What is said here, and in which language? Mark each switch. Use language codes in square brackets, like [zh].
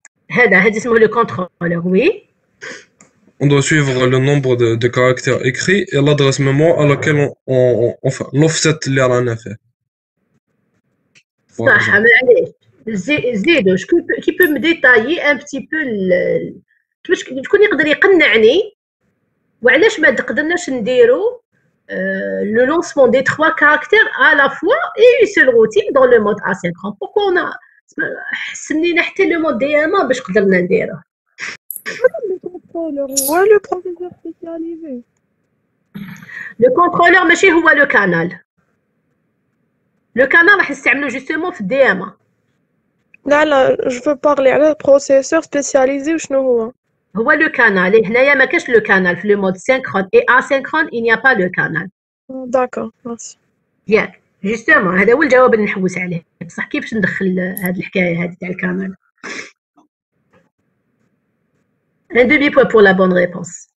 [ar] هذا اسمه [fr] le contrôleur, oui. On doit suivre le nombre de caractères écrits et l'adresse mémoire à laquelle enfin l'offset [ar] اللي رانا فيه. صح معليش زيدو كي بو مديتايي ان بتي بو كيفاش شكون يقدر يقنعني وعلاش ما قدرناش نديرو [fr] le lancement des 3 caractères à la fois et une seule routine dans le mode asynchrone. Pourquoi on a [ar] حسنينا حتى [fr] le mode DMA [ar] باش قدرنا نديروه. [fr] Ouais, le professeur spécialisé. Le contrôleur [ar] ماشي هو [fr] le canal. Le canal [ar] راح نستعملو [fr] justement في DMA. [ar] لا [fr] je veux parler [ar] على البروسيسور سبيسياليزي وشنو هو؟ هو le canal. هنايا ما كاش [fr] le canal في le mode synchrone et asynchrone il n'y a pas le canal. D'accord, merci. [ar] ياك justement هذا هو الجواب اللي نحوس عليه. بصح كيفاش ندخل هذه الحكايه هذه تاع الكانال؟ [fr] Un demi-point pour la bonne réponse.